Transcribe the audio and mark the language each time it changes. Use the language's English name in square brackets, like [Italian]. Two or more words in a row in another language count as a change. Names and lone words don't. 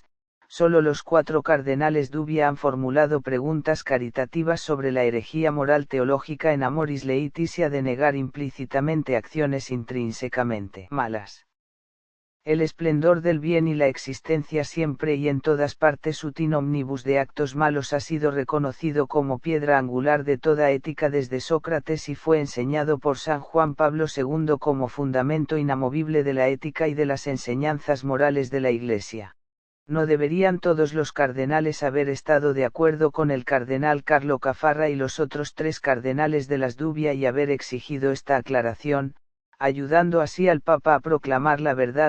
[Spanish] Solo los 4 cardenales dubia han formulado preguntas caritativas sobre la herejía moral teológica en Amoris Laetitia de negar implícitamente acciones intrínsecamente malas. El esplendor del bien y la existencia siempre y en todas partes [Latin] utin omnibus [Spanish] de actos malos ha sido reconocido como piedra angular de toda ética desde Sócrates y fue enseñado por San Juan Pablo II como fundamento inamovible de la ética y de las enseñanzas morales de la Iglesia. ¿No deberían todos los cardenales haber estado de acuerdo con el cardenal Carlo Caffarra y los otros 3 cardenales de las dubia y haber exigido esta aclaración, ayudando así al Papa a proclamar la verdad?